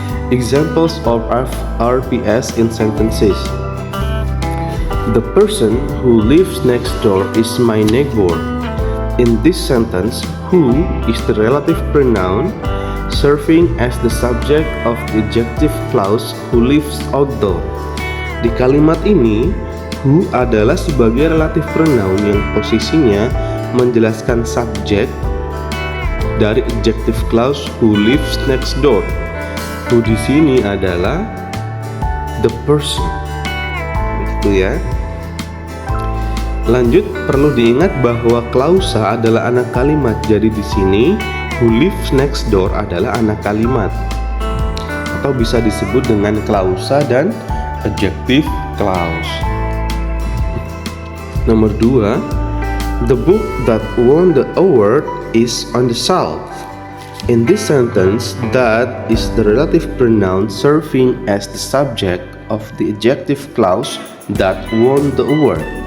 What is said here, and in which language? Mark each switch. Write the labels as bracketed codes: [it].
[en] Examples of RPS in sentences. The person who lives next door is my neighbor. In this sentence, who is the relative pronoun serving as the subject of the adjective clause who lives outdoor. [id] Di kalimat ini, who adalah sebagai relative pronoun yang posisinya menjelaskan subjek dari adjective clause who lives next door. Who di sini adalah the person. Begitu ya. Lanjut, perlu diingat bahwa klausa adalah anak kalimat. Jadi di sini who lives next door adalah anak kalimat, atau bisa disebut dengan klausa dan adjective clause. Nomor 2, [en] the book that won the award is on the shelf. In this sentence, that is the relative pronoun serving as the subject of the adjective clause that won the award.